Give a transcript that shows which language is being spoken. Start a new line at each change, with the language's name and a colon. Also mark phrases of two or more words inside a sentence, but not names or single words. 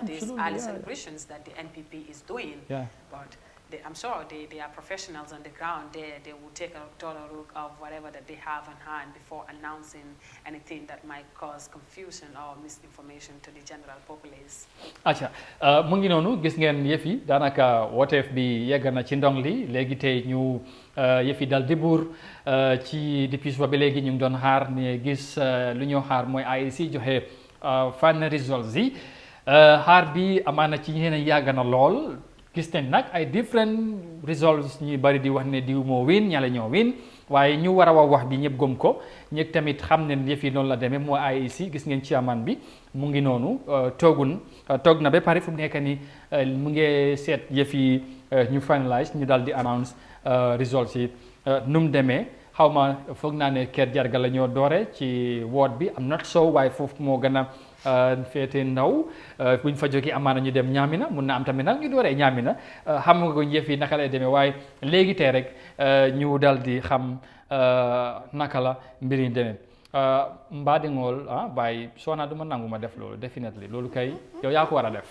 English: these early celebrations that the NPP is doing. Yeah. But I'm sure they are professionals on the ground. They will take a total look of whatever that they have on hand before announcing anything that might cause confusion or misinformation to the general populace.
Wolof: Acha mu ngi noonu gis ngeen yëf yi daanaka woteef bi yegg na ci ndong li léegi tey ñu yëf yi dal di buur ci depuis suba ba léegi ñu ngi doon xaar ne gis lu ñoo xaar mooy IEC joxe
English: final results
Wolof: yi xaar bi amaana ci ñeneen yàgg na lool. Gis nañ nag ay
English: different results
Wolof: ñi bari di wax ne diw moo win ñale ñoo win waaye ñu war a wax bi ñëpp gëm ko ñëpp tamit xam ne yëf yi noonu la demee moo IEC gis ngeen chairman bi mu ngi noonu toog na ba pare fu mu nekk ni mu ngi seet yëf yi ñu finalize ñu daal di announce results yi nu mu demee xaw ma foog naa ne Kër Jarga la ñoo doore ci woot bi am
English: not so
Wolof: waaye foofu moo gën a féete ndaw buñ fa jógee amaana ñu dem Ñaamina mun na am tamit nag ñu dooree Ñaamina xam nga ko yëf yi naka lay demee waaye léegi tey rek ñu dal di xam naka la mbir yi demee mbaa di ngool bàyyi soona du ma nangu ma def loolu definitely loolu kay yow yaa ko war a def.